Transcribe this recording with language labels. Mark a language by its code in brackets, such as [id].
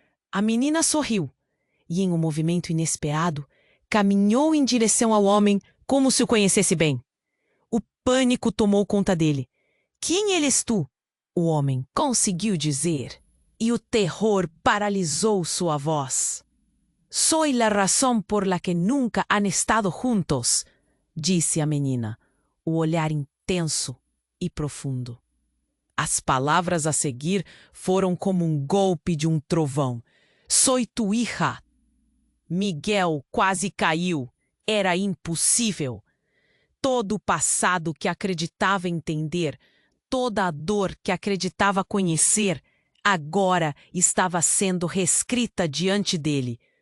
[pt] A menina sorriu e, em um movimento inesperado, caminhou em direção ao homem como se o conhecesse bem. O pânico tomou conta dele. Quem eres tu? O homem conseguiu dizer, e o terror paralisou sua voz. [es] Soy la razón por la que nunca han estado juntos, [pt] disse a menina, o olhar intenso e profundo. As palavras a seguir foram como um golpe de um trovão. [es] Soy tu hija. [pt] Miguel quase caiu. Era impossível. Todo o passado que acreditava entender, toda a dor que acreditava conhecer, agora estava sendo reescrita diante dele.